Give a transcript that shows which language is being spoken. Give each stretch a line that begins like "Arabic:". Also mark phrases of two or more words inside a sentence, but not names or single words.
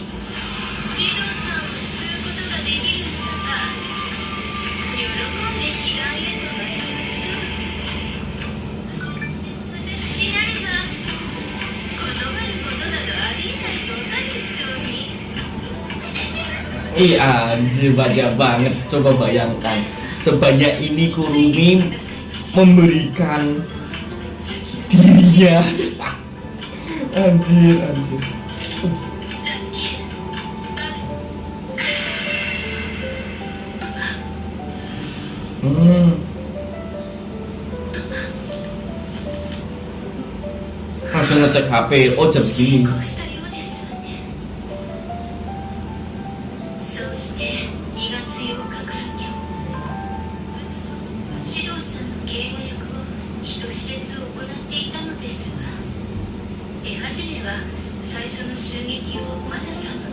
Japanese: シドさんを救うことができるならば、喜んで彼岸へと参りましょう。私なれば断ることなどありえないとわかるでしょうに。
Indonesian: Ih anjir, banyak banget. Coba bayangkan, sebanyak ini Kurumi memberikan dirinya. Anjir.
Japanese: ザキエル、バブ、
Indonesian: Langsung ngecek HP. Oh jam
Japanese: 成
Indonesian: segini.
Japanese: 功したようですわね。そうして2月8日から今日、私たちはシドさんの警護役を人知れず行っていたのですが、手始めは最初の襲撃をマナさんの